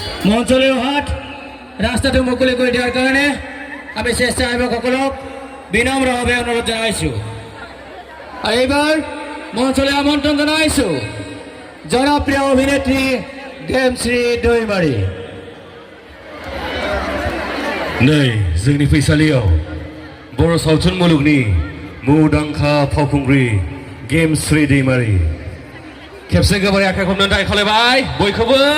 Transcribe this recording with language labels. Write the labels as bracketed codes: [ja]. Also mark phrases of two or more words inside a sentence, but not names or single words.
[as] মঞ্চলৈ অহাত ৰাস্তাটো মুকলি কৰি দিয়াৰ কাৰণে আমি স্বেচ্ছাসেৱকসকলক বিনম্ৰভাৱে অনুৰোধ জনাইছোঁ। আৰু এইবাৰ মঞ্চলৈ আমন্ত্ৰণ জনাইছোঁ জনপ্ৰিয় অভিনেত্ৰী गेमश्री दैमारी। [brx] नै जोंनि फैसालियाव बर' सावथुन मुलुगनि मुंदांखा फावखुंग्रि गेमश्री दैमारी खेबसे गोबारै आखाइ खबनानै खावलायबाय बयखौबो।